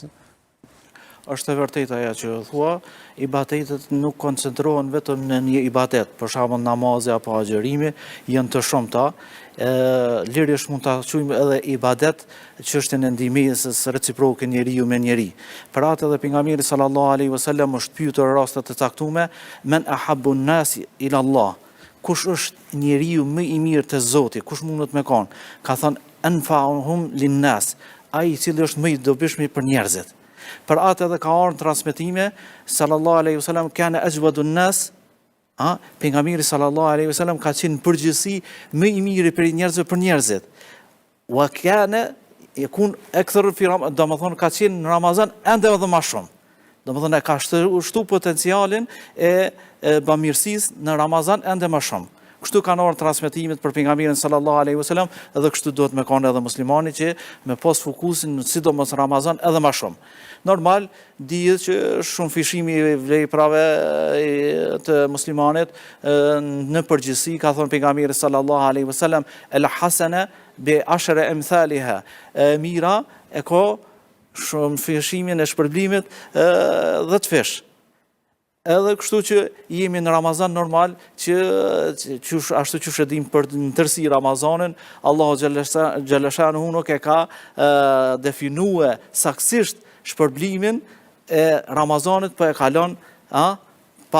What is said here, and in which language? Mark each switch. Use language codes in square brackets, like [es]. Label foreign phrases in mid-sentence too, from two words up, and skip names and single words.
[sq] Është e vërtetë ajo që thua, ibadetet nuk koncentrohen vetëm në një ibadet, për shembull namazi apo agjërimi janë të shumta. Lirisht mund ta quajmë edhe ibadet çështjen e ndihmës reciproke njeriu me njeri. Për atë edhe pejgamberi [ar] صلى الله عليه وسلم [sq] është pyetur raste të caktuara [ar] من أحب الناس إلى الله. [sq] Kush është njeriu më i mirë te Zoti, kush mundet me kon? Ka thënë [ar] أنفعهم للناس, [sq] ai i cili është më i dobishëm për njerëzit. Për atë edhe ka ardhur transmetime [ar] صلى الله عليه وسلم كان أجود الناس, [sq] pejgamberi [ar] صلى الله عليه وسلم [sq] ka qenë përgjithësi më i miri për njerëzve për njerëzit. [ar] وكان يكون أكثر في رمضان, [sq] domethënë ka qenë në Ramazan ende edhe më shumë. Domethënë ka shtu potencialin e bamirësisë në Ramazan ende më shumë. Kështu kanë ardhur transmetimet për pejgamberin [ar] صلى الله عليه وسلم, [sq] edhe kështu duhet me kanë edhe muslimani që me pas fokusin sidomos Ramazan edhe më shumë. Normal dihet që shumë fishimi i veprave të muslimanit në përgjithësi ka thënë pejgamberi [ar] صلى الله عليه وسلم الحسنة بعشر أمثالها. [sq] Mira e ka shumë fishimin e shpërblimit 10 fish. Edhe kështu që jemi në Ramazan normal që ashtu që shedim për në tërsi Ramazanin, Allahu xhaleshanu nuk e ka definue saksisht shpërblimin e Ramazanit, po e kalon pa